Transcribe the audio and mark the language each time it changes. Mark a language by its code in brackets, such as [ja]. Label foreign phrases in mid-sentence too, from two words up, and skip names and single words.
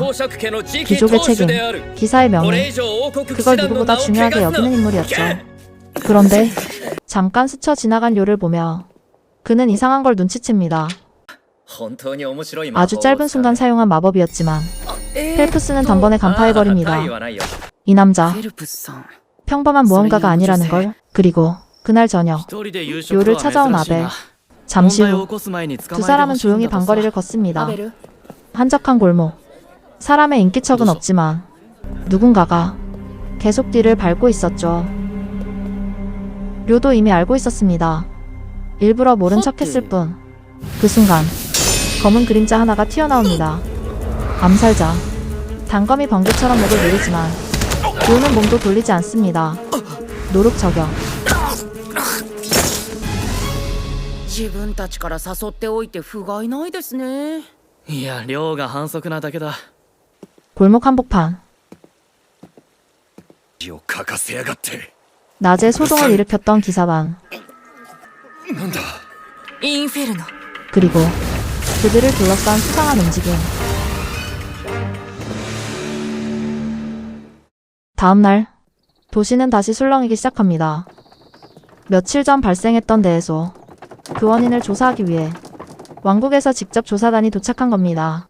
[ko] 귀족의 책임, 기사의 명예, 그걸 누구보다 중요하게 여기는 인물이었죠. 그런데 잠깐 스쳐 지나간 료를 보며 그는 이상한 걸 눈치챕니다. 아주 짧은 순간 사용한 마법이었지만 펠프스는 단번에 간파해버립니다. 이 남자 [ja] フェルプスさん。 [ko] 평범한 모험가가 아니라는 걸. 그리고 그날 저녁 [ja] 一人で夕食 [ko] 료를 [ja] とは [ko] 찾아온 [ja] 珍しい [ko] 아벨. [ja] な [ko] 잠시 [ja] 問題を [ko] 후 [ja] 起こす前に捕まえ [ko] 두 [ja] て [ko] 사람은 [ja] ほしいん [ko] 조용히 [ja] だとさ [ko] 방거리를 [ja] ア [ko] 걷습니다. [ja] ベル。 [ko] 한적한 골목. 사람의 인기척은 없지만 누군가가 계속 뒤를 밟고 있었죠. 료도 이미 알고 있었습니다. 일부러 모른 척했을 뿐. 그 순간 검은 그림자 하나가 튀어나옵니다. 암살자. 단검이 번개처럼 목을 누르지만 료는 몸도 돌리지 않습니다. 노룩 저격. [ja] 自分たちから誘っておいて不甲斐ないですね。いや量が反則なだけだ。 [ko] 골목 한복판. [ja] 字を書かせやがって [ko] 낮에 소동을 일으켰던 기사반. [ja] なんだインフェルノ。 [ko] 그리고 그들을 둘러싼 수상한 움직임. 다음날 도시는 다시 술렁이기 시작합니다. 며칠 전 발생했던 대해소. 그 원인을 조사하기 위해 왕국에서 직접 조사단이 도착한 겁니다.